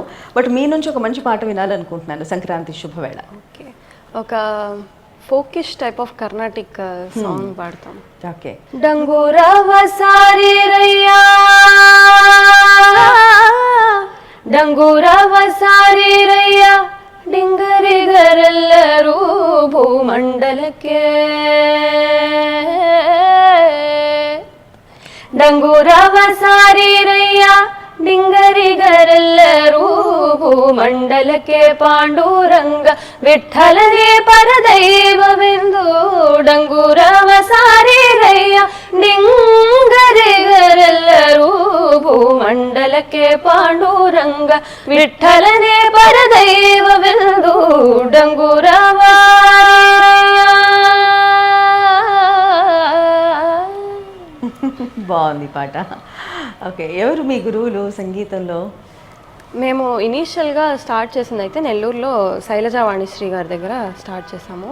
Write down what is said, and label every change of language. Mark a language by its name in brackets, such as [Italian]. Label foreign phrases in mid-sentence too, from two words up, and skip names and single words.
[Telugu] బట్ మీ నుంచి ఒక మంచి పాట వినాలనుకుంటున్నాను సంక్రాంతి శుభవేళ. ఓకే, ఒక [English] folkish type of Carnatic song [Telugu] పాడతాం. ఓకే. [Kannada] ಡಂಗುರವ ಸಾರಿ ರಯ್ಯ ಡಂಗುರವ ಸಾರಿ ರಯ್ಯ ಡಿಂಗರಿಗರೆಲ್ಲರೂ ಭೂಮಂಡಲಕ್ಕೆ డంగురవ ಸಾರಿ ರಯ್ಯ ಡಿಂಗರಿಗರೆಲ್ಲರೂ ಭೂಮಂಡಲಕ್ಕೆ ಪಾಂಡುರಂಗ ವಿಠಲನೇ ಪರದೈವವೆಂದು డంగుರವ ಸಾರಿ ರಯ್ಯ ಡಿಂಗರಿಗರೆಲ್ಲರೂ ಭೂಮಂಡಲಕ್ಕೆ ಪಾಂಡುರಂಗ ವಿಠಲನೇ ಪರದೈವವೆಂದು డంగురవ. [Telugu] బాగుంది పాట. ఓకే, ఎవరు మీ గురువులు సంగీతంలో? మేము [English] initially start [Telugu] చేసింది అయితే నెల్లూరులో శైలజా వాణిశ్రీ గారి దగ్గర స్టార్ట్ చేసాము.